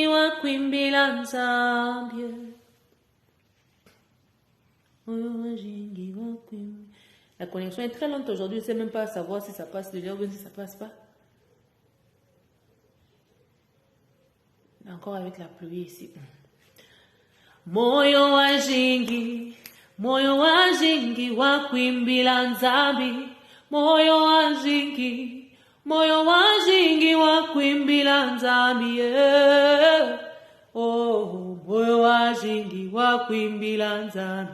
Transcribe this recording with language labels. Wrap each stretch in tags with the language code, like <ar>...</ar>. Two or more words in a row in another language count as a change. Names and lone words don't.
<lua>kwimbila nzambie. Moyo wajingi wa kwimbila.</lua> <fr>La connexion est très lente aujourd'hui, je ne sais même pas savoir si ça passe déjà ou bien si ça passe pas. Encore avec la pluie ici.</fr> <lua>Moyo wajingi wa kwimbila nzambi. Moyo wajingi wa kwimbila nzambi. Yeah. Oh, moyo wajingi wa kwimbila nzambi.</lua>